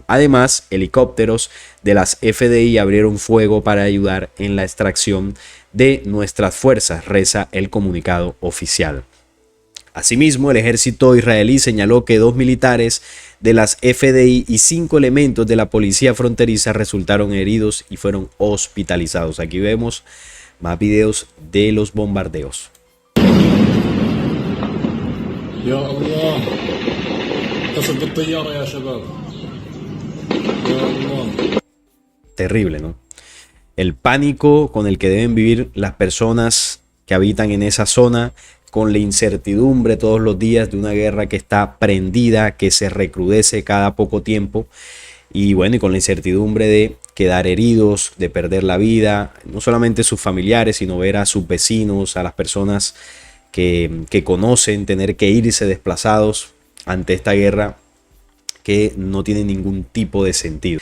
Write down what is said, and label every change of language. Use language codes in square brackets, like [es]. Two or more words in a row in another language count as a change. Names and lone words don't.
[es] Además, helicópteros de las FDI abrieron fuego para ayudar en la extracción de nuestras fuerzas, reza el comunicado oficial. Asimismo, el ejército israelí señaló que 2 militares de las FDI y 5 elementos de la policía fronteriza resultaron heridos y fueron hospitalizados. Aquí vemos más videos de los bombardeos. [ar] يا الله اتصل بالطيارة يا شباب يا الله. [es] Terrible, ¿no? El pánico con el que deben vivir las personas que habitan en esa zona, con la incertidumbre todos los días de una guerra que está prendida, que se recrudece cada poco tiempo, y bueno, y con la incertidumbre de quedar heridos, de perder la vida, no solamente sus familiares, sino ver a sus vecinos, a las personas que conocen, tener que irse desplazados ante esta guerra que no tiene ningún tipo de sentido.